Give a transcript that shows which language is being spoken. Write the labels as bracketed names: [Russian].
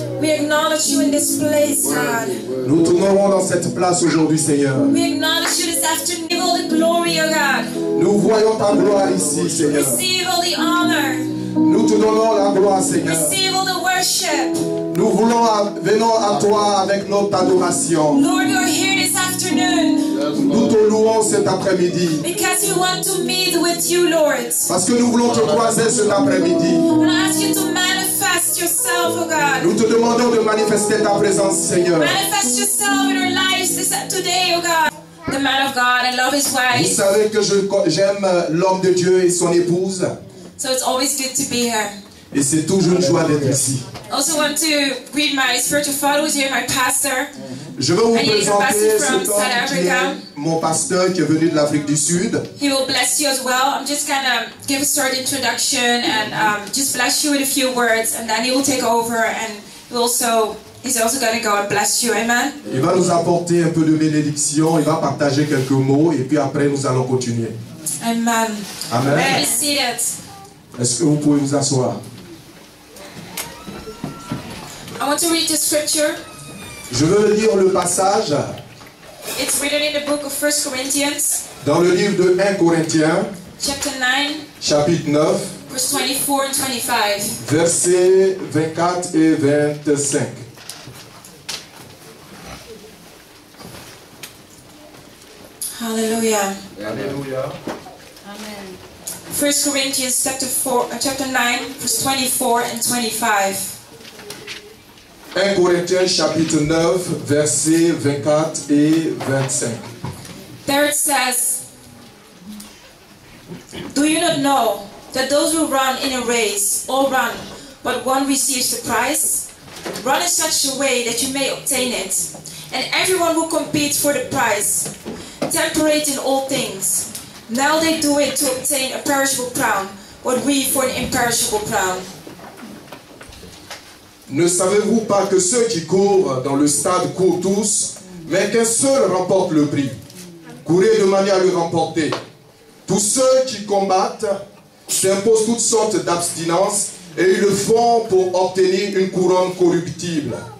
[English] acknowledge you in this place, God. [French] Nous tournerons dans cette place aujourd'hui, Seigneur. [English] We acknowledge you this afternoon. Give all the glory, oh God. [French] Nous voyons ta gloire ici, Seigneur. [English] Receive all the honor. [French] Nous te donnons la gloire, Seigneur. [English] Receive all the worship. [French] Nous venons à toi avec notre adoration. [English] Lord, we are here this afternoon [French] Nous te louons cet après-midi. [English] because we want to meet with you, Lord. [French] Parce que nous voulons te croiser cet après-midi. [English] I want to ask you to manifest yourself, oh God. [French] Nous te demandons de manifester ta présence, Seigneur. [English] Manifest yourself in our lives today, oh God. The man of God, I love his [French] Vous [English] wife. [French] savez que j'aime l'homme de Dieu et son épouse. [English] So it's always good to be here. [French] Et c'est toujours une joie d'être ici. [English] I also want to greet my spiritual father who's here, my pastor. [French] Je vais vous [English] And he is a [French] présenter [English] pastor from [French] cet [English] South [French] homme qui [English] Africa. [French] est mon pasteur qui est venu de l'Afrique du Sud. [English] He will bless you as well. I'm just gonna give a short introduction and just bless you with a few words, and then he will take over and he's also gonna go and bless you. Amen. [French] Il va nous apporter un peu de bénédiction, il va partager quelques mots et puis après nous allons continuer. Amen. Amen. [English] Be seated. [French] Est-ce que vous pouvez vous asseoir? [English] I want to read the scripture. [French] Je veux lire le passage [English] It's written in the book of 1 Corinthians, [French] dans le livre de 1 Corinthiens, [English] chapter 9, [French] chapitre 9, [English] verse 24 and 25. [French] versets 24 et 25. [English] Hallelujah. [French] Alléluia. [English] 1 Corinthians chapter 9, verse 24 and 25. [French] 1 Corinthiens chapitre 9, versets 24 et 25. [English] There it says, "Do you not know that those who run in a race all run, but one receives the prize? Run in such a way that you may obtain it. And everyone who competes for the prize, temperate in all things. Now they do it to obtain a perishable crown, but we for an imperishable crown." [French] Ne savez-vous pas que ceux qui courent dans le stade courent tous, mais qu'un seul remporte le prix? Courez de manière à le remporter. Tous ceux qui combattent s'imposent toutes sortes d'abstinences et ils le font pour obtenir une couronne corruptible.